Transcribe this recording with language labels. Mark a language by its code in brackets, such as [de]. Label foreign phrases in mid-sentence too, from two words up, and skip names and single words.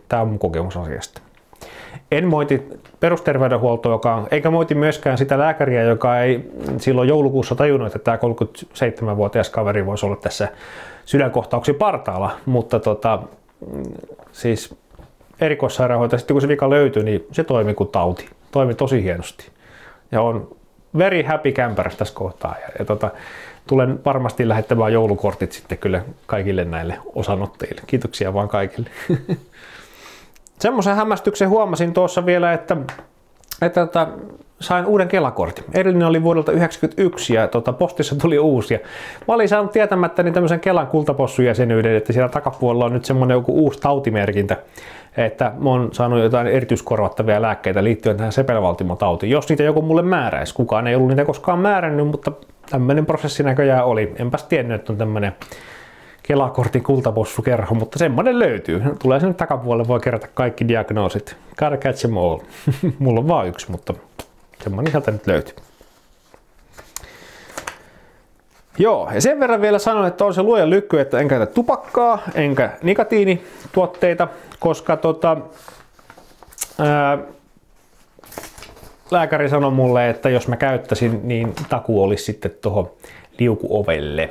[fi] Tämä on mun kokemus asiasta. En moiti perusterveydenhuoltoa, eikä moiti myöskään sitä lääkäriä, joka ei silloin joulukuussa tajunnut, että tämä 37-vuotias kaveri voisi olla tässä sydänkohtauksen partaalla, mutta siis erikoissairaanhoito, sitten kun se vika löytyi, niin se toimi kuin tauti. Toimi tosi hienosti. Ja on [en] very happy camper [fi] tässä kohtaa. Ja tulen varmasti lähettämään joulukortit sitten kyllä kaikille näille osanottajille. Kiitoksia vaan kaikille. Semmoisen hämmästyksen huomasin tuossa vielä, että sain uuden Kela-kortin. Edellinen oli vuodelta 1991 ja postissa tuli uusi. Ja mä olin saanut tietämättäni tämmöisen Kelan kultapossujäsenyyden, että siellä takapuolella on nyt semmoinen joku uusi tautimerkintä, että mä oon saanut jotain erityiskorvattavia lääkkeitä liittyen tähän sepelvaltimotautiin. Jos niitä joku mulle määräisi, kukaan ei ollut niitä koskaan määrännyt, mutta tämmöinen prosessi näköjään oli. Enpäs tiennyt, että on tämmöinen Kela-kortin kultapossukerho, mutta semmoinen löytyy. Tulee sinne takapuolelle, voi kerätä kaikki diagnoosit. [en] Gotta catch them all. [fi] Mulla on vaan yksi, mutta semmoinen sieltä nyt löytyy. Joo, ja sen verran vielä sanon, että on se luojan lykky, että en käytä tupakkaa, enkä nikotiinituotteita, koska lääkäri sanoi mulle, että jos mä käyttäisin, niin takuu olisi sitten tuohon liukuovelle.